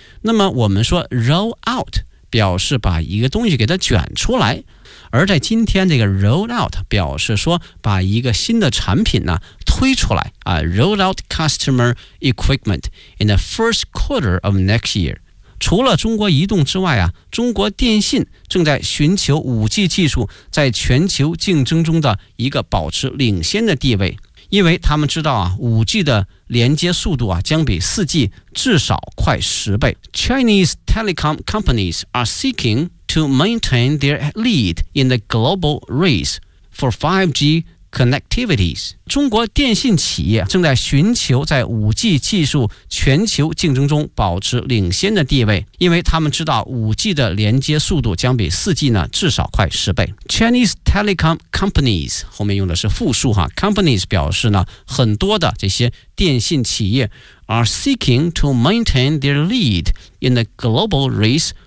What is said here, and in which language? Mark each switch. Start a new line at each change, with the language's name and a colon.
Chinese: 那么我们说 roll out 表示把一个东西给它卷出来，而在今天这个 roll out 表示说把一个新的产品呢推出来啊，
English: roll out customer equipment in the first quarter of next year。
Chinese: 除了中国移动之外啊，中国电信正在寻求 5G 技术在全球竞争中的一个保持领先的地位，因为他们知道啊 5G 的连接速度啊将比 4G 至少快10倍。
English: Chinese telecom companies are seekingto maintain their lead in the global race for 5G connectivities.
Chinese: 中国电信企业正在寻求在 5G 技术全球竞争中保持领先的地位，因为他们知道 5G 的连接速度将比 4G 呢至少快10倍。
English: Chinese telecom companies
Chinese: 后面用的是复数哈
English: ，companies
Chinese: 表示呢很多的这些电信企业
English: are seeking to maintain their lead in the global race.